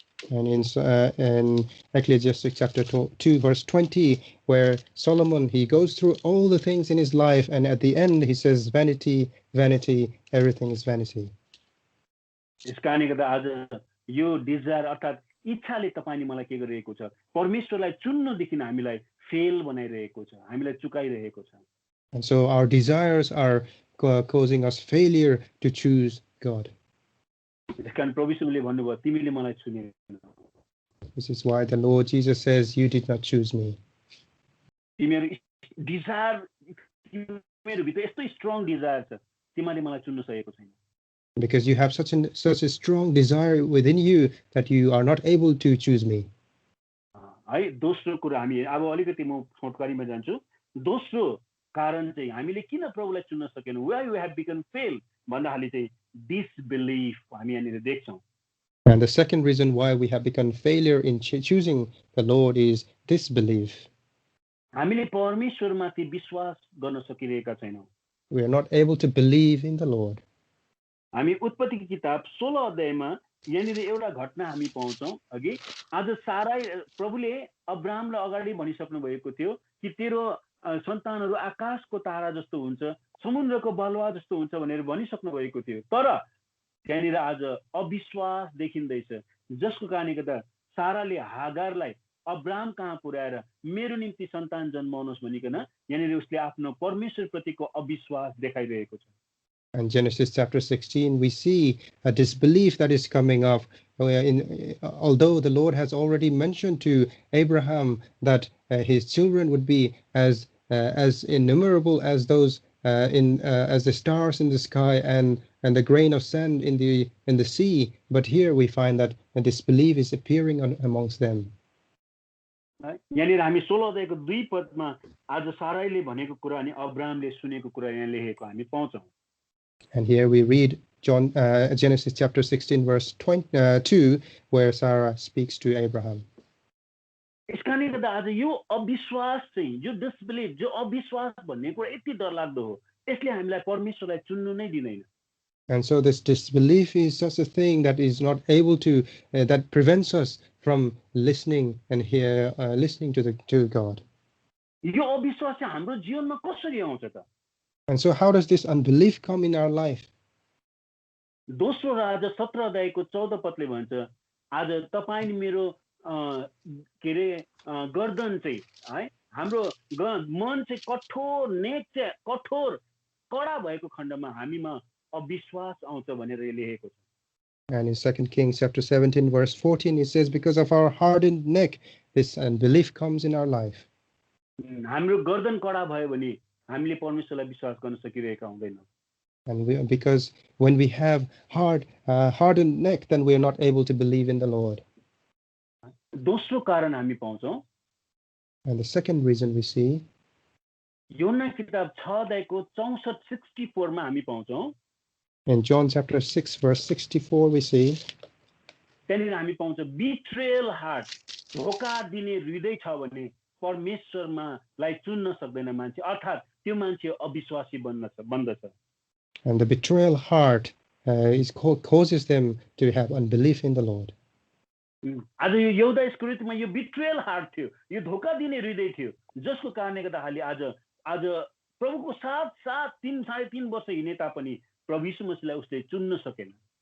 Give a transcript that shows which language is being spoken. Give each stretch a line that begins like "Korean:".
English: And in Ecclesiastes chapter 2 verse 20, where Solomon, he goes through all the things in his life, and at the end he says, vanity, vanity, everything is vanity.
Nepali: यस कारणले गर्दा आज यो desire अर्थात् इच्छाले तपाईले मलाई के गरिरहेको छ, परमेश्वरलाई चुन्नदेखि हामीलाई फेल बनाइरहेको छ, हामीलाई चुकाइरहेको छ।
English: And so our desires are causing us failure to choose God.
Nepali: यस कारण प्रभु यीशुले भन्नुभयो, तिमीले मलाई चुनेनौ।
English: This is why the Lord Jesus says, you did not choose me.
Nepali: तिमीहरु desire, तिमीहरु भित्र यस्तो स्ट्रङ डिजायर छ, तिमीले मलाई चुन्न सकेको छैन।
English: Because you have such a strong desire within you that you are not able to choose me.
Nepali: है दोस्रो कुरा हामी अब अलिकति म छोटकरीमा जान्छु। दोस्रो कारण चाहिँ हामीले किन प्रभुलाई चुन्न सकेनौं,
English: why we have become fail
Nepali: भन्दाखेरि चाहिँ disbelief हामी यहाँनिर देख्छौं।
English: And the second reason why we have become failure in choosing the Lord is disbelief.
Nepali: हामीले परमेश्वरमाथि विश्वास गर्न सकिरहेका छैनौं।
English: We are not able to believe in the Lord.
Nepali: हामी उत्पत्तिको किताब 16 अध्यायमा यहाँनिर एउटा घटना हामी पाउँछौं। अघि आज सारा प्रभुले अब्राहमलाई अगाडि भनिसक्नु भएको थियो कि तेरो सन्तानहरू आकाशको तारा जस्तो हुन्छ, समुद्रको बलुवा जस्तो हुन्छ भनेर भनिसक्नु भएको थियो। तर त्यहाँनिर आज अविश्वास देखिँदैछ, जसको कारणले गर्दा साराले हागारलाई अब्राहम कहाँ पुर्याएर मेरो निम्ति सन्तान जन्माउनुहोस् भनिकन यहाँनिर उसले आफ्नो परमेश्वर प्रतिको अविश्वास देखाइरहेको छ।
English: In Genesis chapter 16, we see a disbelief that is coming up. Although the Lord has already mentioned to Abraham that his children would be as innumerable as those as the stars in the sky and the grain of sand in the sea, but here we find that disbelief is appearing amongst them.
Nepali: यहाँनिर हामी 16 अध्यायको 2 पदमा आज साराईले भनेको कुरा अनि अब्राहमले सुनेको कुरा यहाँ लेखेको हामी पाउँछौँ.
English: And here we read Genesis chapter 16 verse 2 where Sarah speaks to Abraham.
Nepali: यसकारणले गर्दा आज यो अविश्वास चाहिँ यो डिसबिलिभ जो अविश्वास भन्ने कुरा यति डरलाग्दो हो यसले हामीलाई परमेश्वरलाई चुन्नु नै दिदैन.
English: And so this disbelief is such a thing that is not able to that prevents us from listening and listening to God.
Nepali: यो अविश्वास चाहिँ हाम्रो जीवनमा कसरी आउँछ त?
English: And so how does this unbelief come in our life?
Nepali: दोस्रो राजा 17 अध्यायको 14 पदले भन्छ आज तपाईं नि मेरो के रे गर्दन चाहिँ है हाम्रो मन चाहिँ कठोर नेक चाहिँ कठोर कडा भएको खण्डमा हामीमा अविश्वास आउँछ भनेर लेखेको छ.
English: And in 2 Kings chapter 17 verse 14 it says because of our hardened neck this unbelief comes in our life.
Nepali: हाम्रो गर्दन कडा भयो भने हामीले परमेश्वरलाई विश्वास गर्न सकिरहेका हुँदैनौँ.
English: And because when we have hardened neck then we are not able to believe in the Lord.
Nepali: दोस्रो कारण हामी पाउँछौँ.
English: And the second reason we see
Nepali: योना किताब 6 अध्यायको 64 मा हामी पाउँछौँ.
English: in John chapter 6 verse 64 we see
Nepali: त्यहाँनिर हामी पाउँछौँ बिट्रेयल हार्ट धोका दिने हृदय छ भने परमेश्वरमा लाई चुन्न सक्दैन मान्छे अर्थात् त्यो मान्छे अविश्वासी बन्दछ.
English: And the betrayal heart causes them to have unbelief in the Lord.
Nepali: आज यो यहुदा स्क्रिप्टमा यो बिट्रेयल हार्ट थियो यो धोका दिने हृदय थियो जसको कारणले गर्दाखेरि आज प्रभुको साथ 3.5 वर्ष हिँडे तापनि प्रभु यीशु मसीहलाई उसले चुन्न सकेन.